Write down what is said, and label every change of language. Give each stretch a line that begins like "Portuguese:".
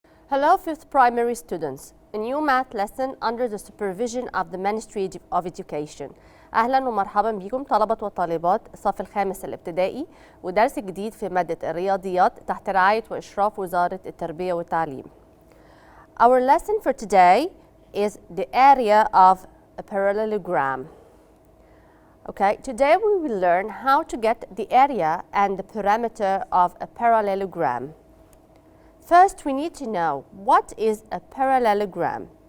English: Hello, 5th primary students. A new math lesson under the supervision of the Ministry of Education.
Arabic: أهلا ومرحبا بكم طلبة وطالبات الصف الخامس الابتدائي ودرس جديد في مادة الرياضيات تحت رعاية وإشراف وزارة التربية والتعليم.
English: Our lesson for today is the area of a parallelogram. Okay, today we will learn how to get the area and the perimeter of a parallelogram. First, we need to know what is a parallelogram.